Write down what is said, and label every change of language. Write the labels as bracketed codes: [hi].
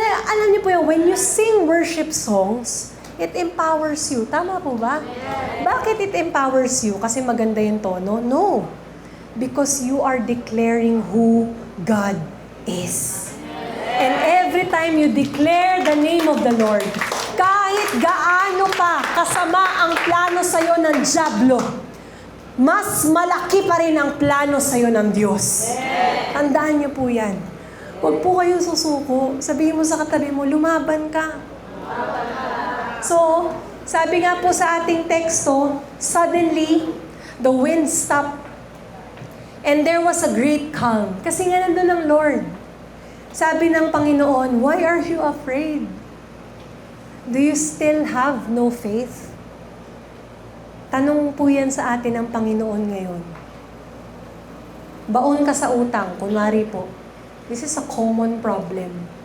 [tl] Alam niyo po yung, [en] when you sing worship songs, it empowers you. [tl] Tama po ba? Bakit [en] it empowers you? [tl] Kasi maganda yung tono? No. [en] Because you are declaring who God is. And every time you declare the name of the Lord, [tl] kahit gaano pa kasama ang plano sa'yo ng dyablo, mas malaki pa rin ang plano sa'yo ng Diyos. Tandaan niyo po yan. Huwag po kayong susuko. Sabihin mo sa katabi mo, lumaban ka. So, sabi nga po sa ating teksto, [en] suddenly, the wind stopped. And there was a great calm. [tl] Kasi nga nandun ang Lord. Sabi ng Panginoon, [en] why are you afraid? Do you still have no faith? [tl] Tanong po yan sa atin ng Panginoon ngayon. Baon ka sa utang, kunwari po. [en] This is a common problem.